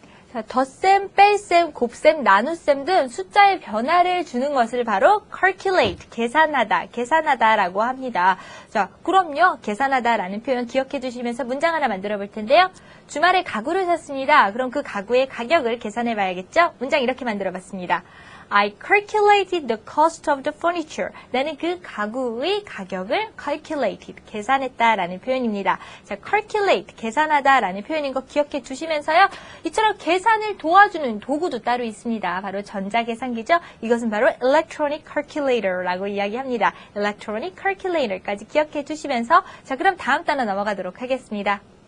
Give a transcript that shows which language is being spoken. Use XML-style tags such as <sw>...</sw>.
<ko>자, 덧셈, 뺄셈, 곱셈, 나눗셈 등 숫자의 변화를 주는 것을 바로 calculate, 계산하다, 계산하다라고 합니다. 자, 그럼요, 계산하다라는 표현 기억해 두시면서 문장 하나 만들어 볼 텐데요. 주말에 가구를 샀습니다. 그럼 그 가구의 가격을 계산해 봐야겠죠? 문장 이렇게 만들어 봤습니다.</ko> <en>I calculated the cost of the furniture.</en> <ko>나는 그 가구의 가격을 calculated, 계산했다라는 표현입니다. 자, calculate, 계산하다라는 표현인 거 기억해 두시면서요. 이처럼 계산을 도와주는 도구도 따로 있습니다. 바로 전자계산기죠. 이것은 바로 electronic calculator라고 이야기합니다. electronic calculator까지 기억해 두시면서 자, 그럼 다음 단어 넘어가도록 하겠습니다.</ko>